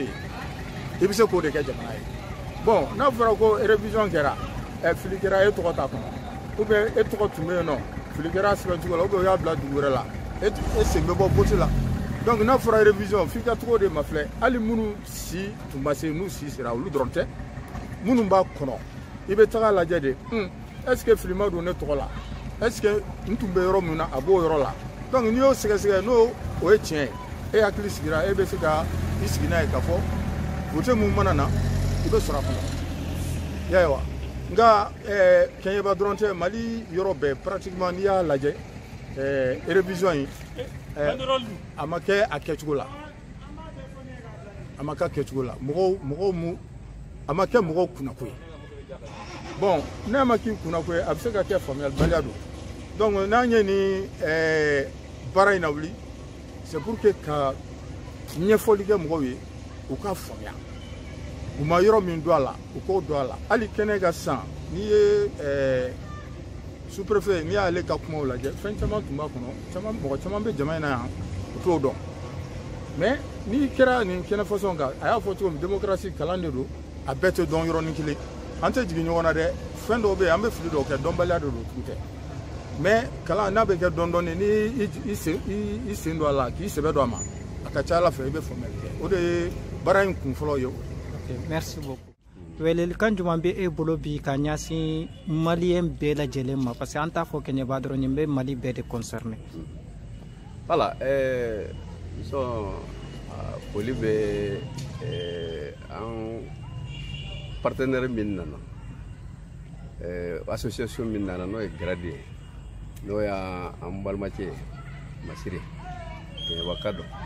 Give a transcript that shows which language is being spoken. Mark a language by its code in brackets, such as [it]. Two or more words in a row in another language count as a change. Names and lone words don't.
[bm] ye i bɛ se k'o de kɛ jamana ye bon n'a fɔra ko révision kɛra fili kɛra e tɔgɔ t'a kɔnɔ [fr] ou bien [bm] e tɔgɔ tun bɛ yen nɔ fili kɛra sɛbɛncogo la [fr] ou bien [bm] o y'a bila dugu wɛrɛ la e sen bɛ bɔ vote la donc n'a fɔra révision f'i ka tɔgɔ de ma filɛ hali minnu si tun ma se n'u si sera olu dɔrɔn tɛ minnu b'a kɔnɔ i bɛ taga lajɛ de [fr] est ce que [bm] fili ma don ne tɔgɔ la [fr] est ce que [bm] n tun bɛ yɔrɔ min na a b'o yɔrɔ la donc n'i y'o sɛgɛsɛgɛ n'o o ye tiɲɛ ye e hakili sigira e bɛ se ka i sigi n'a ye k'a fɔ vote mun mana na i bɛ sɔrɔ a kɔnɔ y'a ye wa nka kɛɲɛba dɔrɔn tɛ mali yɔrɔ bɛɛ pratiquement n'i y'a lajɛ révision in a ma kɛ a kɛcogo la a ma kɛ kɛcogo la mɔgɔw mu a ma kɛ mɔgɔw kunnako ye bon n'a ma k'i kunnako ye a bɛ se ka kɛ faamuyalibaliya don donc n'an ye nin baara in na wuli [fr] c'est pour que [bm] ka ɲɛfɔli kɛ mɔgɔw ye u k'a faamuya u ma yɔrɔ min don a la u k'o don a la hali kɛnɛ ka san n'i ye sous-préfet n'i y'ale ka kumaw lajɛ fɛn caman tun b'a kɔnɔ mɔgɔ caman bɛ jama in na yan u t'o dɔn mais n'i kɛra nin kɛnɛ fasɔn kan a y'a fɔ cogo min démocratie kalan de don a bɛɛ tɛ dɔn yɔrɔnin kelen an tɛ jigin ɲɔgɔn na dɛ fɛn dɔw bɛ yen an bɛ fili dɔw kɛ dɔnbaliya de don tun tɛ mais kalan n'a bɛ kɛ dɔɔnin-dɔɔnin ni i sen don a la k'i sɛbɛ don a ma a ka ca ala fɛ i bɛ faamuyali kɛ o de ye baara in kun fɔlɔ ye o. [fr] Merci beaucoup. [bm] Welelikan jumɛn bɛ e bolo bi ka ɲɛsin maliyɛn bɛɛ lajɛlen ma parce que an t'a fɔ kɛɲɛba dɔrɔn nin bɛ mali bɛɛ de concerné. Voilà, foli bɛ an partenaire min nana association min nana n'o ye Gradi ye n'o y'an balimacɛ ye Masire kɛɲɛba ka dɔn